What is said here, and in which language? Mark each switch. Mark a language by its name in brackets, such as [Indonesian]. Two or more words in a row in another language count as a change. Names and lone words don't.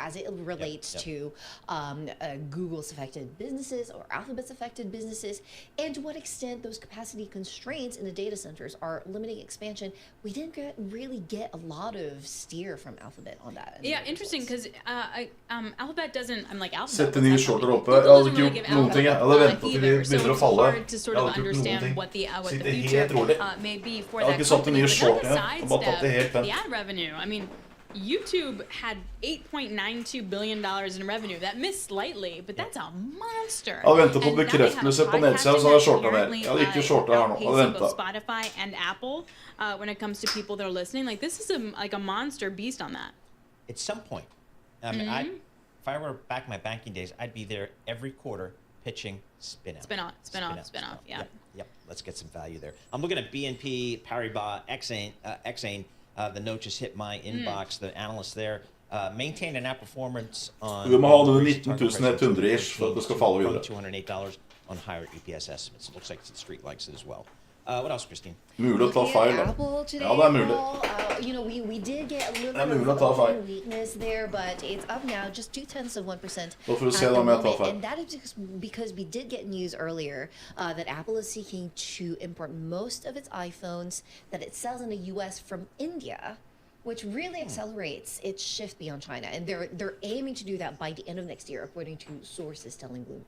[English] As it relates to Google's affected businesses or Alphabet's affected businesses, and to what extent those capacity constraints in the data centers are limiting expansion. We didn't really get a lot of steer from Alphabet on that. Yeah, interesting, because Alphabet doesn't, I'm like, Alphabet. [Norwegian] Sett en ny shorter oppe. Jeg hadde ikke gjort noen ting. Jeg hadde ventet til de begynner å falle. Jeg hadde ikke gjort noen ting. Sitter helt rolig. Jeg hadde ikke satt en ny short igjen. Jeg hadde bare tatt det helt pent. [English] The ad revenue, I mean, YouTube had $8.92 billion in revenue. That missed slightly, but that's a monster. [Norwegian] Jeg hadde ventet på bekreftelse på nedsiden, så hadde jeg shortet mer. Jeg hadde ikke shortet her nå. Jeg hadde ventet. [English] Spotify and Apple, when it comes to people that are listening, like this is like a monster beast on that. At some point, I mean, if I were back in my banking days, I'd be there every quarter pitching spin-off. Spin-off, yeah. Yep, let's get some value there. I'm looking at BNP Paribas, Exane. The note just hit my inbox. The analyst there maintained an outperformance on... [Norwegian] Vi må ha noe 19.100-ish for at det skal falle videre. [English] $208 on higher EPS estimates. It looks like the street likes it as well. What else, Christine? [Norwegian] Mulig å ta feil, da. Ja, det mulig. [English] You know, we did get a little bit of weakness there, but it's up now, just 0.2% [Norwegian] Da får vi se da om jeg tar feil. [English] And that is because we did get news earlier that Apple is seeking to import most of its iPhones that it sells in the US from India, which really accelerates its shift beyond China. And they're aiming to do that by the end of next year, according to sources telling Bloomberg.